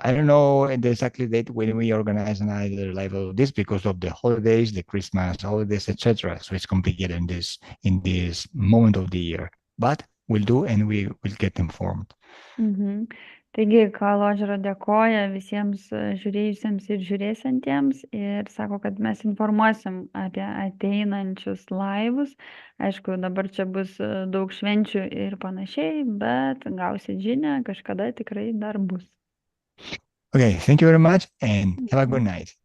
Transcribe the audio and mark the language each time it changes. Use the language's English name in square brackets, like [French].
[English] I don't know the exactly date when we organize another live of this, because of the holidays, the Christmas holidays, etc. So it's complicated in this moment of the year. But will do, and we will get informed. [Lithuanian] Taigi, Kaložera dėkoja visiems žiūrėjusiems ir žiūrėsiantiems ir sako, kad mes informuosim apie ateinančius laivus. Aišku, dabar čia bus daug švenčių ir panašiai, bet gausit žinią, kažkada tikrai dar bus. [English] Okay, thank you very much and have a good night.